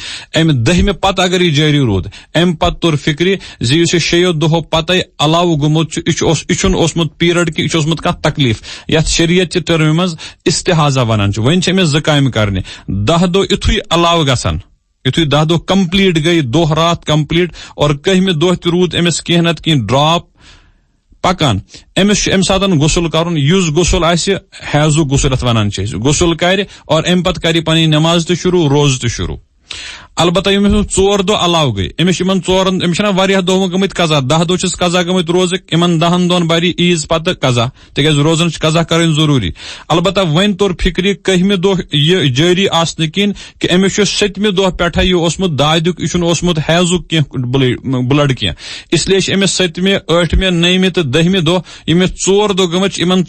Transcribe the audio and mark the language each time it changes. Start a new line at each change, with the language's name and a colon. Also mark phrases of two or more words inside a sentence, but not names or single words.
Kashmiri: امہِ 10مہِ پتہٕ اگر یہ جٲری روٗد، امہِ پتہٕ توٚر فکرِ زِ یُس یہِ 6 دۄہو پتَے علاوٕ گوٚمُت چھُ، یہِ چھُنہٕ اوسمُت پیریڈ کہِ، یہِ چھُ اوسمُت کانٛہہ تکلیٖف یتھ شریعت چہِ ٹرمہِ منٛز استحاضہ ونان چھِ. وۄنۍ چھِ أمِس 2 کامہِ کرنہِ، 10 دۄہ یُتھُے علاوٕ گژھن، یُتھُے 10 دۄہ کمپلیٹ گئی، دۄہ رات کمپلیٹ، اور 11مہِ دۄہ تہِ روٗد أمِس کینٛہہ نتہٕ کینٛہہ ڈراپ پکان، أمِس چھُ امہِ ساتہٕ غسل کرُن. یُس غسل آسہِ حیضُک غسل یتھ ونان چھِ أسۍ، غسل کرِ اور امہِ پتہٕ کرِ پنٕنۍ نماز تہِ شروع، روزٕ تہِ شروع. البتہ أمس 4 دۄہ علاوٕ گٔے أمس یِمن 4 أمس چھِنا واریاہ دۄہ گٔمٕتۍ قضا 10 دۄہ چھِس قضا گٔمٕتۍ روزٕکۍ یِمن 10 دۄہن بری عیٖز پتہٕ قضا تِکیازِ روزن چھِ قضا کَرٕنۍ ضروٗری البتہ وۄنۍ توٚر فِکرِ 11مہِ دۄہ یہِ جٲری آسنہٕ کِنۍ کہِ أمس چھُ 7مہِ دۄہ پٮ۪ٹھے یہِ اوسمُت دادیُک یہِ چھُنہٕ اوسمُت حیضُک کینٛہہ بٕلڈ کینٛہہ اسلیے چھِ أمس 7مہِ 8مہِ 9مہِ تہٕ 10مہِ دۄہ ییٚمِس 4 دۄہ گٔمٕتۍ چھِ یِمن